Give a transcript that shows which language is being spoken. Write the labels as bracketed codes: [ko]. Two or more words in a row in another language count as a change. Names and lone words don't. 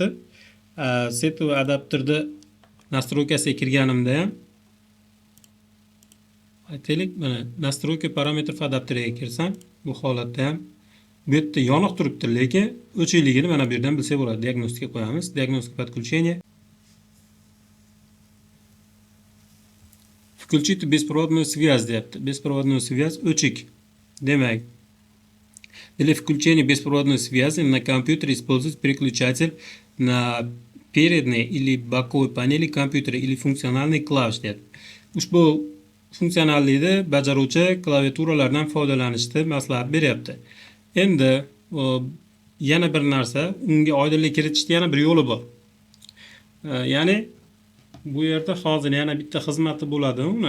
[uz] Setu adapterda nastroykasiga kirganimda ham aytaylik, mana [ru] настройка параметров [uz] adapteriga kirsam, bu holatda ham bu yerda yoniq turibdi, lekin o'chikligini mana bu yerdan bilsak bo'ladi. Diagnostika qo'yamiz. Diagnostika подключения. [ru] Включить беспроводную связь [uz] deyapti. [ru] Беспроводную связь o'chik. Demak, для включения беспроводной связи на компьютере используется переключатель на передней или боковой панели компьютера или функциональный клавиш deyapti. [uz] Ushbu funksionallikni bajaruvchi klaviaturalardan foydalanishni maslahat beryapti. Endi yana bir narsa, unga oydinlik kiritishning yana bir yo'li bor. Ya'ni bu yerda hozir yana bitta xizmati bo'ladi uni.